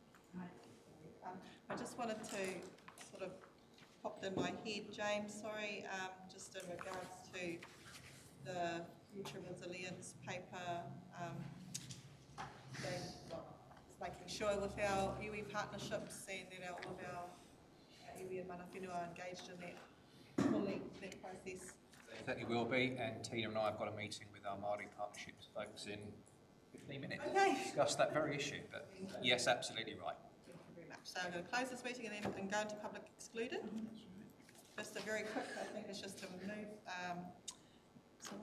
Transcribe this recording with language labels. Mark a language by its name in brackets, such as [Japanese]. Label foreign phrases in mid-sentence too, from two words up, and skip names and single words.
[English] I just wanted to sort of popped in my head, James, sorry, just in regards to the future resilience paper, making sure with our iwi partnerships and that all of our iwi and [Māori] mana whenua [English] are engaged in that fully, that process. Certainly will be, and Tina and I have got a meeting with our Māori partnerships folks in 15 minutes Okay. to discuss that very issue, but yes, absolutely right. Thank you very much. So I'm going to close this meeting and then go into public excluded. Just a very quick, I think it's just to move, so what do I do?